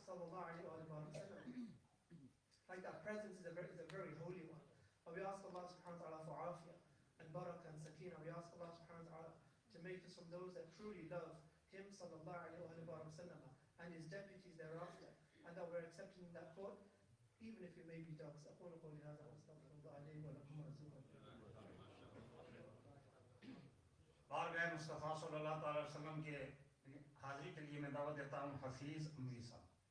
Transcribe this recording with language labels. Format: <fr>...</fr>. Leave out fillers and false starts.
<en>Sallallahu alaihi wasallam. Like that presence is a very holy one. And we ask Allah subhanahu wa ta'ala for afiyah and barakah and sakina. We ask Allah subhanahu wa ta'ala to make us from those that truly love Him sallallahu alaihi wasallam and His deputies thereafter, and that we're accepting that court, even if it may be dogs.</en> <ar>أقول قولي هذا وأستغفر الله لي ولكم ورزقكم.</ar> <hi>बारगाह मुस्तफ़ा सल्लल्लाहु अलैहि वसल्लम के हाजिरी के लिए मैं दावत देता हूँ हफीज़ अमरी साहब.</hi>